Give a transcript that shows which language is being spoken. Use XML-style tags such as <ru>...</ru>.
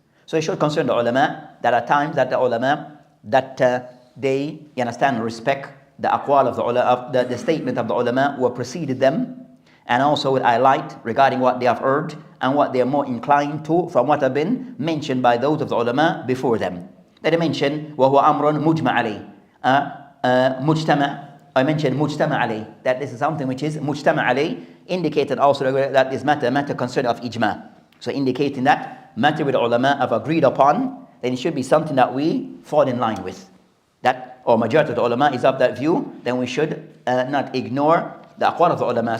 <en>So it should concern the ulama that at times that the ulama that they understand and respect the aqwal of the ulama, the statement of the ulama who have preceded them, and also would highlight regarding what they have heard and what they are more inclined to from what have been mentioned by those of the ulama before them. Then they mention</en> <ar>وَهُوَ أَمْرٌ مُجْمَعَ عَلَيْهِ مُجْتَمَعَ.</ar> <en>I mentioned</en> <ar>مُجْتَمَعَ عَلَيْهِ,</ar> <en>that this is something which is مُجْتَمَعَ عَلَيْهِ, indicated also that this matter concern of ijma. So indicating that matter with the ulama have agreed upon, then it should be something that we fall in line with. That or majority of the ulama is of that view, then we should not ignore the aqwal of the ulama.</en>